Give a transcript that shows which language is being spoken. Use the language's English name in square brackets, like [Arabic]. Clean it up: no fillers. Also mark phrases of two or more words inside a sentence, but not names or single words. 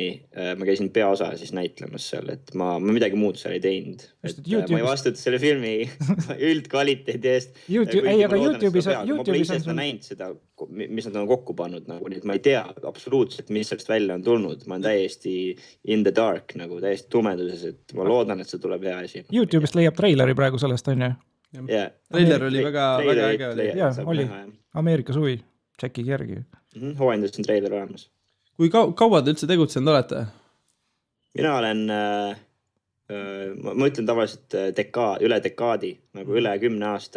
[Estonian] Ma käisin peaosa siis näitlemas seal, et ma midagi muud seal ei teinud. Ma ei vastuta selle filmi üldkvaliteedi eest. Aga YouTube'is ma pole ise seda näinud seda, mis nad on kokku pannud, nagu, nii et ma ei tea absoluutselt, mis sellest välja on tulnud. Ma olen täiesti [English] in the dark, [Estonian] nagu täiesti tumeduses, et ma loodan, et see tuleb hea asi. YouTube'ist leiab treileri praegu sellest, on ju? Trailer oli väga äge. Oli. Ameerika suvi, tšekki järgi. Hooandjas on treiler olemas. Kui kaua te üldse tegutsenud olete? Mina olen, ma ütlen tavaliselt üle dekaadi, nagu üle 10 aasta.